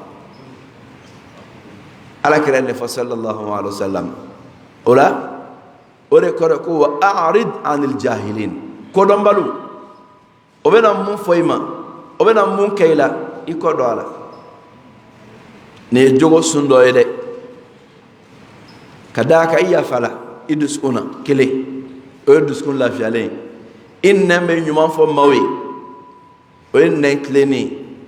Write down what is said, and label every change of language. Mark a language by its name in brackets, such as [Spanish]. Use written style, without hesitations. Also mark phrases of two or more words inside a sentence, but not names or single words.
[Bambara] ala kira ne fɔ [Arabic] صلى الله عليه وسلم [Bambara] o la o de kɔrɔ ko [Arabic] وأعرض عن الجاهلين [Bambara] kodɔnbaliw o bɛna mun fɔ i ma o bɛna mun kɛ i la i kɔ don a la nin ye jogo sun dɔ ye dɛ ka d'a kan i yafa la i dusukun na kelen o ye dusukun lafiyalen ye i nɛn bɛ ɲuman fɔ maaw ye o ye nɛn tilennen ye